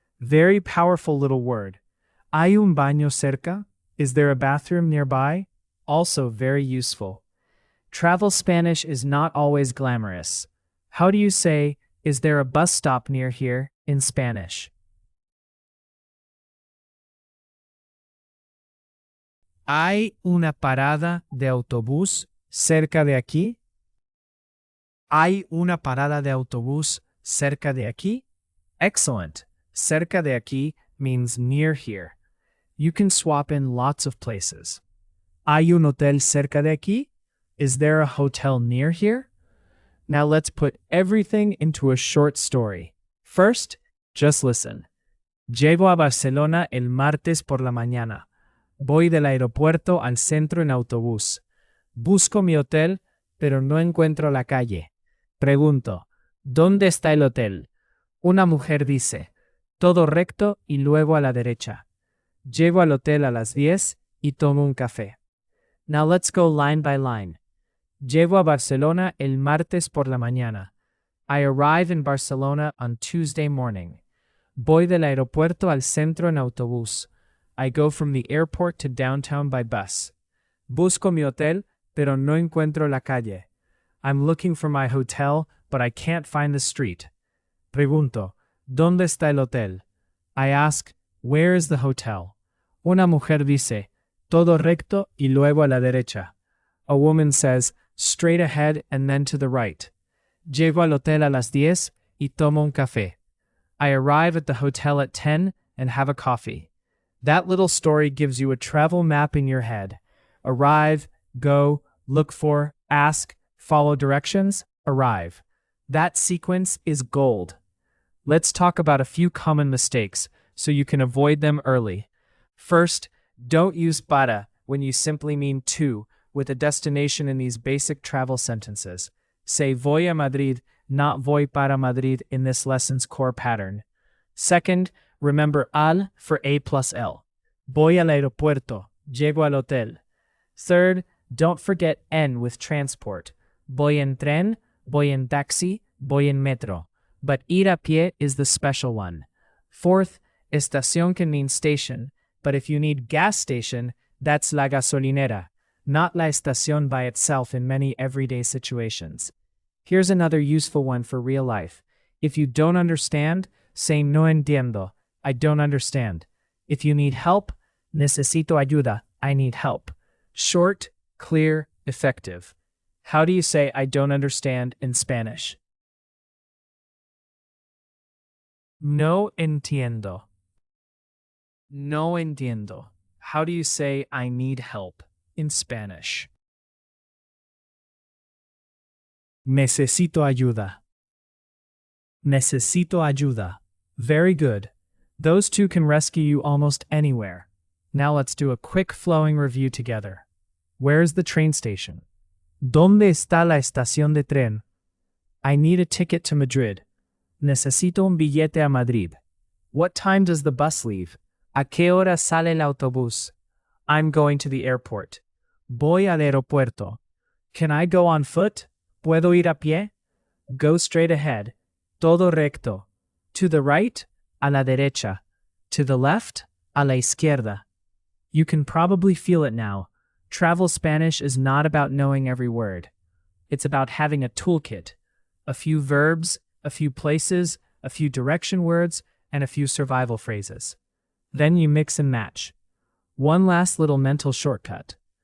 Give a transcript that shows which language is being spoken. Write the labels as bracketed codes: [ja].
[en] Very powerful little word. [es] ¿Hay un baño cerca? [en] Is there a bathroom nearby? Also very useful. Travel Spanish is not always glamorous. How do you say, is there a bus stop near here in Spanish? [es] ¿Hay una parada de autobús cerca de aquí? ¿Hay una parada de autobús cerca de aquí? [en] Excellent. [es] Cerca de aquí [en] means near here. You can swap in lots of places. [es] ¿Hay un hotel cerca de aquí? [en] Is there a hotel near here? Now let's put everything into a short story. First, just listen. [es] Llego a Barcelona el martes por la mañana. Voy del aeropuerto al centro en autobús. Busco mi hotel, pero no encuentro la calle. Pregunto, ¿dónde está el hotel? Una mujer dice, todo recto y luego a la derecha. Llego al hotel a las 10 y tomo un café. [en] Now let's go line by line. [es] Llego a Barcelona el martes por la mañana. [en] I arrive in Barcelona on Tuesday morning. [es] Voy del aeropuerto al centro en autobús. [en] I go from the airport to downtown by bus. [es] Busco mi hotel, pero no encuentro la calle. [en] I'm looking for my hotel, but I can't find the street. [es] Pregunto, ¿dónde está el hotel? [en] I ask, where is the hotel? [es] Una mujer dice, todo recto y luego a la derecha. [en] A woman says, straight ahead and then to the right. [es] Llego al hotel a las 10 y tomo un café. [en] I arrive at the hotel at 10 and have a coffee. That little story gives you a travel map in your head. Arrive, go, look for, ask, follow directions, arrive. That sequence is gold. Let's talk about a few common mistakes so you can avoid them early. First, don't use para when you simply mean to with a destination in these basic travel sentences. Say [es] voy a Madrid, [en] not [es] voy para Madrid [en] in this lesson's core pattern. Second, remember al for a plus el. [es] Voy al aeropuerto, llego al hotel. [en] Third, don't forget en with transport. [es] Voy en tren, voy en taxi, voy en metro. [en] But [es] ir a pie [en] is the special one. Fourth, estación can mean station, but if you need gas station, that's [es] la gasolinera, [en] not [es] la estación [en] by itself in many everyday situations. Here's another useful one for real life. If you don't understand, say [es] no entiendo, [en] I don't understand. If you need help, [es] necesito ayuda, [en] I need help. Short, clear, effective. How do you say I don't understand in Spanish? [es] No entiendo. No entiendo. [en] How do you say I need help in Spanish? [es] Necesito ayuda. Necesito ayuda. [en] Very good. Those two can rescue you almost anywhere. Now let's do a quick flowing review together. Where is the train station? [es] ¿Dónde está la estación de tren? [en] I need a ticket to Madrid. [es] Necesito un billete a Madrid. [en] What time does the bus leave? [es] ¿A qué hora sale el autobús? [en] I'm going to the airport. [es] Voy al aeropuerto. [en] Can I go on foot? [es] ¿Puedo ir a pie? [en] Go straight ahead. [es] Todo recto. [en] To the right, [es] a la derecha. [en] To the left, [es] a la izquierda. [en] You can probably feel it now. Travel Spanish is not about knowing every word. It's about having a toolkit. A few verbs, a few places, a few direction words, and a few survival phrases. Then you mix and match. One last little mental shortcut.